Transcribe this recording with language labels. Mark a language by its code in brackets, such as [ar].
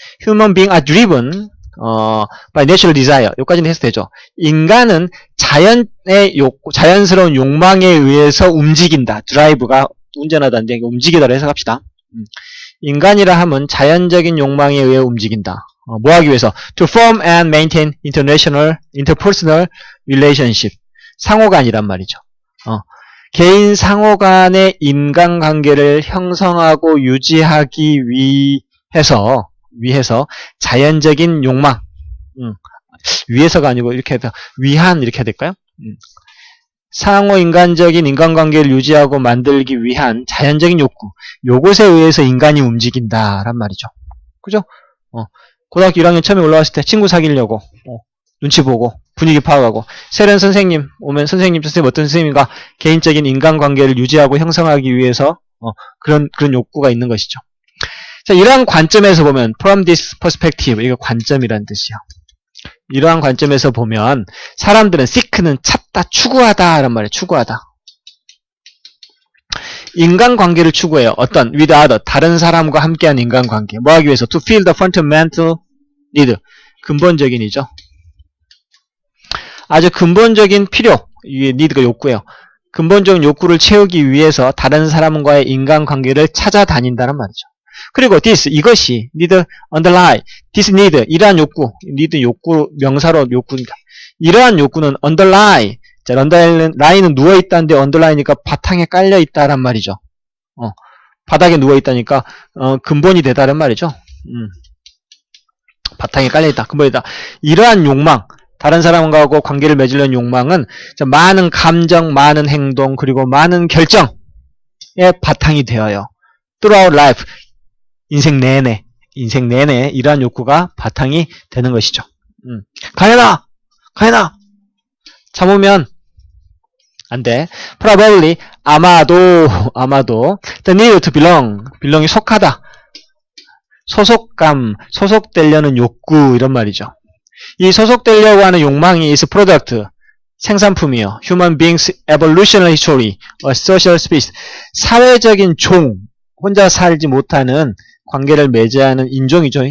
[en] Human beings are driven by natural desire. [ko] 여기까지는 해서 되죠. 인간은 자연스러운 욕망에 의해서 움직인다. 드라이브가 운전하다는데 움직이다로 해석합시다. 인간이라 하면 자연적인 욕망에 의해 움직인다. 뭐 하기 위해서? [en] To form and maintain interpersonal relationship. [ko] 상호간이란 말이죠. 개인 상호간의 인간관계를 형성하고 유지하기 위해서 자연적인 욕망. 위해서가 아니고 이렇게 해서 위한 이렇게 해야 될까요? 상호 인간적인 인간관계를 유지하고 만들기 위한 자연적인 욕구. 요것에 의해서 인간이 움직인다란 말이죠. 그죠? 고등학교 1학년 처음에 올라왔을 때 친구 사귀려고 눈치 보고 분위기 파악하고 새로운 선생님 오면 선생님 어떤 선생님과 개인적인 인간관계를 유지하고 형성하기 위해서 그런 욕구가 있는 것이죠. 자, 이러한 관점에서 보면 [en] from this perspective, [ko] 이거 관점이라는 뜻이요. 이러한 관점에서 보면 사람들은 seek는 찾다, 추구하다 라는 말이에요. 추구하다. 인간관계를 추구해요. 어떤? [en] with other, [ko] 다른 사람과 함께한 인간관계. 뭐 하기 위해서? [en] to fill the fundamental need, [ko] 근본적인이죠. 아주 근본적인 필요, 이게 need가 욕구예요. 근본적인 욕구를 채우기 위해서 다른 사람과의 인간관계를 찾아다닌다는 말이죠. 그리고 this, 이것이 need underlie, [en] this need, [ko] 이러한 욕구, need 욕구, 명사로 욕구입니다. 이러한 욕구는 underlie, 자, underline은 누워있다는데 underline이니까 바탕에 깔려있다란 말이죠. 바닥에 누워있다니까 근본이 되다란 말이죠. 바탕에 깔려있다, 근본이다. 이러한 욕망, 다른 사람과 관계를 맺으려는 욕망은 많은 감정, 많은 행동, 그리고 많은 결정의 바탕이 되어요. [en] throughout life, [ko] 인생 내내 이러한 욕구가 바탕이 되는 것이죠. 가연아! 참으면 안 돼. probably, 아마도, [en] the need to belong [ko] 이 속하다. 소속감, 소속되려는 욕구, 이런 말이죠. 이 소속되려고 하는 욕망이 [en] is product, [ko] 생산품이요. [en] Human beings evolutionary history, a social species. [ko] 사회적인 종, 혼자 살지 못하는 관계를 맺어야 하는 인종이죠.